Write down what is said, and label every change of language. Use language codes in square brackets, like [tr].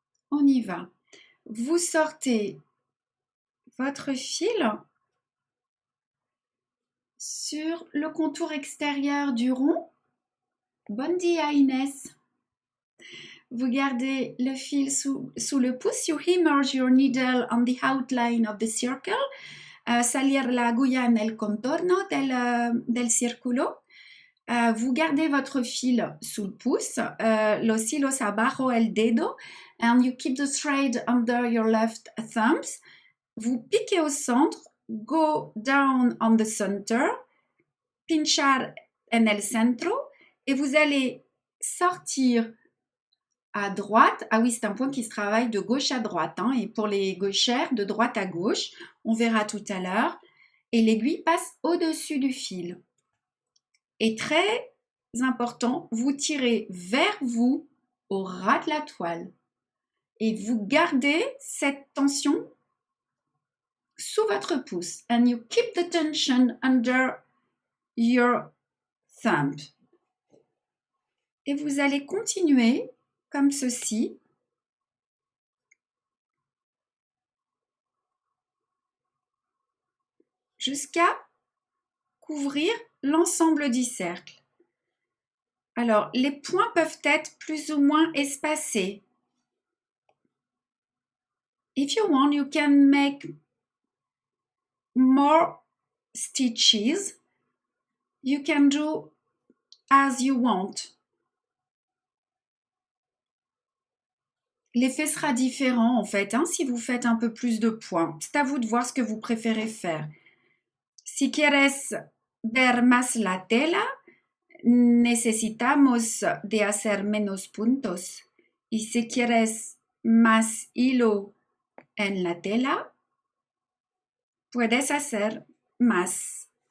[fr] On y va. Vous sortez votre fil sur le contour extérieur du rond. [ca] Bon dia [fr] Inès. Vous gardez le fil sous le pouce. [en] You immerse your needle on the outline of the circle. [es] Salir la agulla en el contorno del círculo. [fr] Vous gardez votre fil sous le pouce. [es] Los hilos abajo el dedo. [en] And you keep the thread under your left thumbs. [fr] Vous piquez au centre. [en] Go down on the center. [es] Pinchar en el centro. [fr] Et vous allez sortir à droite. Ah oui, c'est un point qui se travaille de gauche à droite. Hein, et pour les gauchères, de droite à gauche. On verra tout à l'heure. Et l'aiguille passe au-dessus du fil. Et très important, vous tirez vers vous au ras de la toile. Et vous gardez cette tension sous votre pouce. [en] And you keep the tension under your thumb. [fr] Et vous allez continuer comme ceci. Jusqu'à couvrir l'ensemble du cercle. Alors, les points peuvent être plus ou moins espacés. [en] If you want, you can make more stitches. You can do as you want. [fr] L'effet sera différent en fait, hein, si vous faites un peu plus de points. C'est à vous de voir ce que vous préférez faire. [es] Si quieres ver más la tela, necesitamos de hacer menos puntos. Y si quieres más hilo en la tela, puedes hacer más.